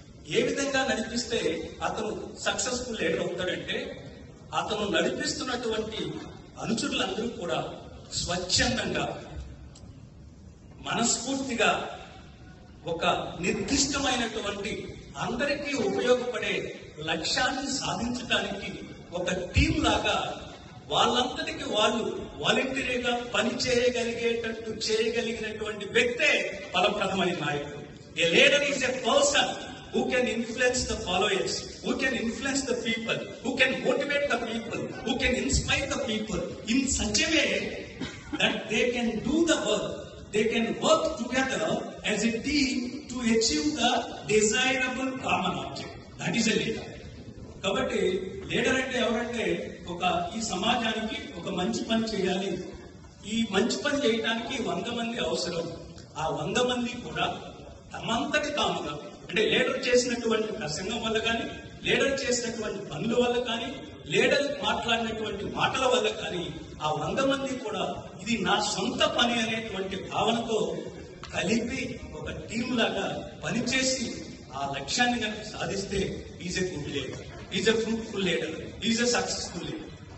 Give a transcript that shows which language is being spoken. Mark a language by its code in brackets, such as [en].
[te] ఏ విధంగా నడిపిస్తే అతను సక్సెస్ఫుల్ లీడర్ అవుతాడంటే, అతను నడిపిస్తున్నటువంటి అనుచరులందరూ కూడా స్వచ్ఛందంగా, మనస్ఫూర్తిగా ఒక నిర్దిష్టమైనటువంటి అందరికీ ఉపయోగపడే లక్ష్యాన్ని సాధించడానికి ఒక టీం లాగా వాళ్ళంతటికి వాళ్ళు వాలంటీర్గా పని చేయగలిగేటట్టు చేయగలిగినటువంటి వ్యక్తే ఫలప్రదమైన నాయకుడు. [en] A leader is a person who can influence the followers, who can influence the people, who can motivate the people, who can inspire the people in such a way that they can do the work, they can work together as a team to achieve the desirable common object. That is a leader. [te] కాబట్టి leader అంటే ఎవరంటే ఈ సమాజానికి ఒక మంచి పని చేయాలి, ఈ మంచి పని చేయడానికి 100 మంది అవసరం. ఆ 100 మంది కూడా తమంతటి తాముగా, అంటే లీడర్ చేసినటువంటి ప్రసంగం వల్ల కానీ, లీడర్ చేసినటువంటి పనుల వల్ల కానీ, లీడర్ మాట్లాడినటువంటి మాటల వల్ల కానీ ఆ 100 మంది కూడా ఇది నా సొంత పని అనేటువంటి భావనతో కలిపి ఒక టీం లాగా పనిచేసి ఆ లక్ష్యాన్ని కనుక సాధిస్తే [en] Is a good leader, is a fruitful leader, is a successful leader.